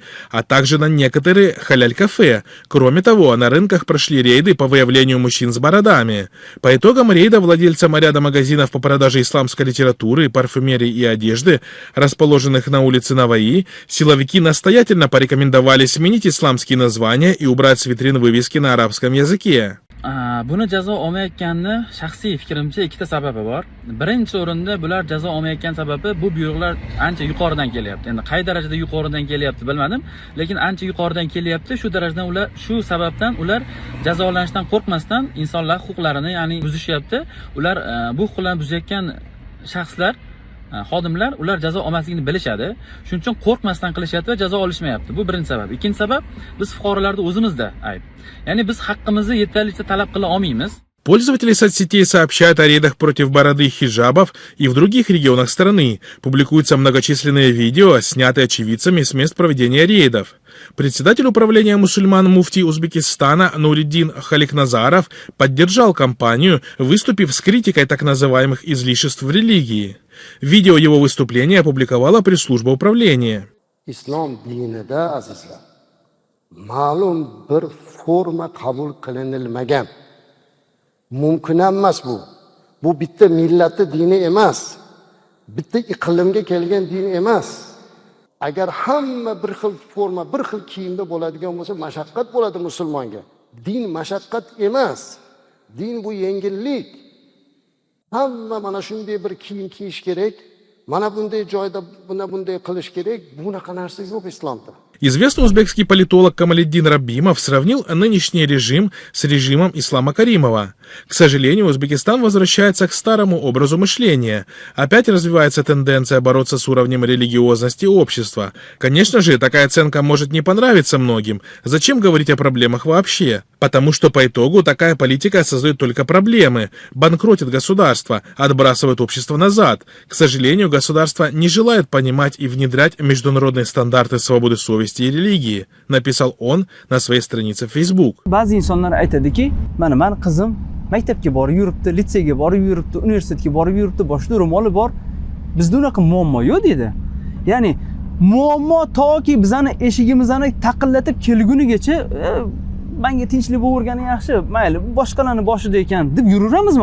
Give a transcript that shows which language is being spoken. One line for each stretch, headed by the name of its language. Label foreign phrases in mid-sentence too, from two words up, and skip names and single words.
Russian: а также на некоторые халяль-кафе. Кроме того, на рынках прошли рейды по выявлению мужчин с бородами. По итогам рейда владельцам ряда магазинов по продаже исламской литературы, парфюмерии и одежды, расположенных на улице Наваи, силовики настоятельно порекомендовали сменить исламские названия и убрать с витрин вывески на арабском языке.
Uzbek: Buni jazo olmayotganni shaxsiy fikrimcha ikkita sababi bor. Birinchi o'rinda bular jazo olmayotgan sababi bu buyruqlar ancha yuqoridan kelyapti. Endi qay darajada yuqoridan kelyapti bilmadim, lekin ancha yuqoridan kelyapti. Shu darajadan ular shu sababdan ular jazolanishdan qo'rqmasdan insonlar huquqlarini, ya'ni buzishyapti. Ular bu huquqlarni buzayotgan shaxslar xodimlar ular jazo olmasligini bilishadi. Shuning uchun qo'rqmasdan qilishyapti va jazo olishmayapti. Bu birinchi sabab. Ikkinchi sabab biz fuqarolarda o'zimizda ayb. Ya'ni biz haqqimizni yetarlicha talab qila olmaymiz.
Russian: Пользователи соцсетей сообщают о рейдах против бороды и хиджабов и в других регионах страны. Публикуются многочисленные видео, снятые очевидцами с мест проведения рейдов. Председатель управления мусульман муфти Узбекистана Нуриддин Халикназаров поддержал кампанию, выступив с критикой так называемых излишеств в религии. Видео его выступления опубликовала пресс-служба управления.
Uzbek: Ислам dinida azizlar ma'lum bir forma qabul qilinilmagan. Mumkin emas bu. Bu bitta millatning dini emas. Bitta iqlimga kelgan din emas. Agar hamma bir xil forma, bir xil kiyimda bo'ladigan bo'lsa, mashaqqat bo'ladi musulmonga. Din mashaqqat emas. Din bu yengillik. Hamma mana shunday bir kiyim kiyish kerak. Mana bunday joyda bunday qilish kerak. Bunaqa narsa yo'q islomda.
Russian: Известный узбекский политолог Камалиддин Рабимов сравнил нынешний режим с режимом Ислама Каримова. К сожалению, Узбекистан возвращается к старому образу мышления. Опять развивается тенденция бороться с уровнем религиозности общества. Конечно же, такая оценка может не понравиться многим. Зачем говорить о проблемах вообще? Потому что по итогу такая политика создает только проблемы, банкротит государство, отбрасывает общество назад. К сожалению, государство не желает понимать и внедрять международные стандарты свободы совести и религии, написал он на своей странице в Facebook.
Uzbek: Ba'zi insonlar aytadiki, mana qizim maktabga borib yuribdi, litseyga borib yuribdi, universitetga borib yuribdi, boshida ro'moli bor. Bizda unaqa muammo yo'q dedi. Ya'ni muammo toki bizani eshigimizni taqillatib kelgunigacha menga tinchlik bo'vergani yaxshi, mayli, boshqalarning boshida ekan deb yuraveramizmi?